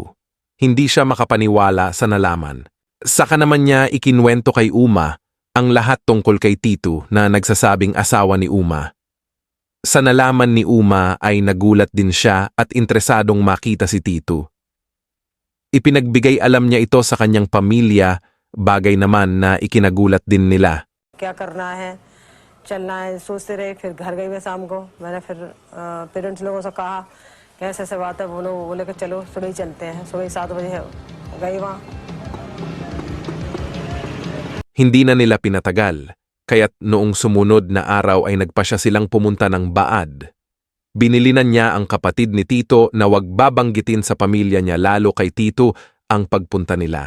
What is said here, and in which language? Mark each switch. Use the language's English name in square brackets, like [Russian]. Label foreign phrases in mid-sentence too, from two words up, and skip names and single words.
[Filipino] Hindi siya makapaniwala sa nalaman. Saka naman niya ikinwento kay Uma ang lahat tungkol kay Titu na nagsasabing asawa ni Uma. Sa nalaman ni Uma ay nagulat din siya at interesadong makita si Titu. Ipinagbigay alam niya ito sa kanyang pamilya, bagay naman na ikinagulat din nila. [Hindi] क्या करना है चलना है सोचते रहे फिर घर गई मैं शाम को मैंने फिर पेरेंट्स लोगों से कहा कि ऐसे ऐसे बात है बोले कि चलो सुबह ही चलते हैं सुबह 7 बजे गई वहाँ [Filipino] Hindi na nila pinatagal, kaya't noong sumunod na araw ay nagpasya silang pumunta ng Baad. Binilinan niya ang kapatid ni Tito na wag babanggitin sa pamilya niya lalo kay Tito ang pagpunta nila.